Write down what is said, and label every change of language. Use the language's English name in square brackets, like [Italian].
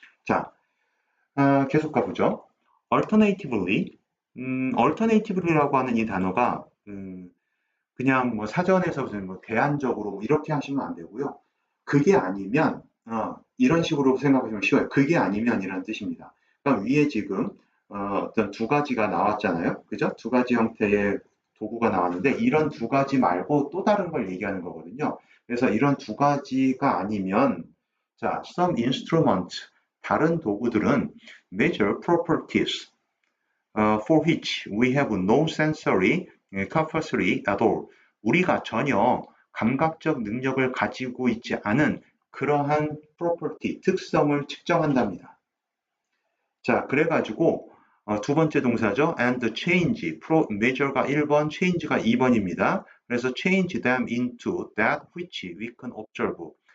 [Korean] 자, 계속 가보죠. alternatively라고 하는 이 단어가 그냥 뭐 사전에서 뭐 대안적으로 뭐 이렇게 하시면 안 되고요. 그게 아니면 이런 식으로 생각하시면 쉬워요. 그게 아니면이라는 뜻입니다. 그러니까 위에 지금 어떤 두 가지가 나왔잖아요. 그죠? 두 가지 형태의 도구가 나왔는데 이런 두 가지 말고 또 다른 걸 얘기하는 거거든요. 그래서 이런 두 가지가 아니면 자, [English] some instrument [Korean] 다른 도구들은 [English] measure properties for which we have no sensory capacity at all. [Korean] 우리가 전혀 감각적 능력을 가지고 있지 않은 그러한 property, 특성을 측정한답니다. 자, 그래가지고 두 번째 동사죠. [English] and change, [Korean] measure가 1번, change가 2번입니다. [English] 그래서 change them into that which we can observe.